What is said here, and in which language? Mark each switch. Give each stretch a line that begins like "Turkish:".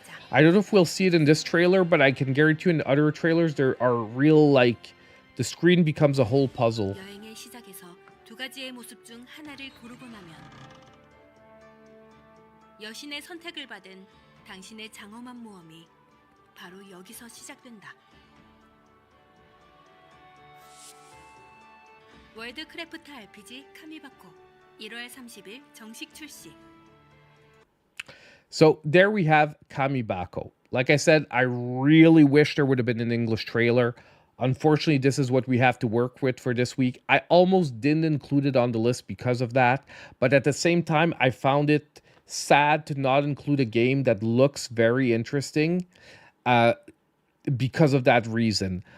English: I don't know if we'll see it in this trailer, but I can guarantee you in other trailers there are real, like, the screen becomes a whole puzzle.
Korean: 여행의 시작에서 두 가지의 모습 중 하나를 고르고 나면 여신의 선택을 받은 당신의 장엄한 모험이 바로 여기서 시작된다. 월드크래프트 RPG 카미바코 1월 30일 정식 출시.
English: So there we have Kamibako. Like I said, I really wish there would have been an English trailer. Unfortunately, this is what we have to work with for this week. I almost didn't include it on the list because of that. But at the same time, I found it sad to not include a game that looks very interesting because of that reason.